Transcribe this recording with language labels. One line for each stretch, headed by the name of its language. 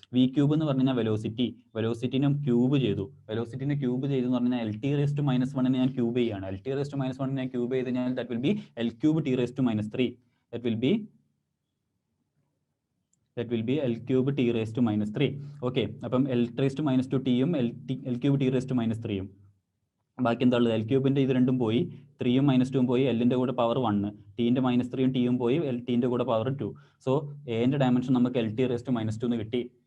Malayalam: V cube എന്ന് പറഞ്ഞു കഴിഞ്ഞാൽ വെലോസിറ്റിനെ ക്യൂബ് ചെയ്തു എന്ന് പറഞ്ഞാൽ LT raised to minus 1 ഞാൻ ക്യൂബ് ചെയ്യാണ്.
English: LT raised to minus 1
Malayalam: ഞാൻ ക്യൂബ് ചെയ്ത് കഴിഞ്ഞാൽ
English: that will be L cube t raised to minus 3. that will be L cube t raised to minus 3.
Malayalam: Okay, അപ്പം L raised to minus 2t യും L cube t raised to minus 3 യും. ബാക്കി എന്താ ഉള്ളത്? L ക്യൂബിന്റെ ഇത് രണ്ടും പോയി, 3യും minus 2യും പോയി, Lന്റെ കൂടെ പവർ 1, ടീന്റെ minus 3യും ടിയും പോയി, ടീന്റെ കൂടെ പവർ 2. സോ എന്റെ ഡയമെൻഷൻ നമുക്ക് LT raised to minus 2 എന്ന് കിട്ടി.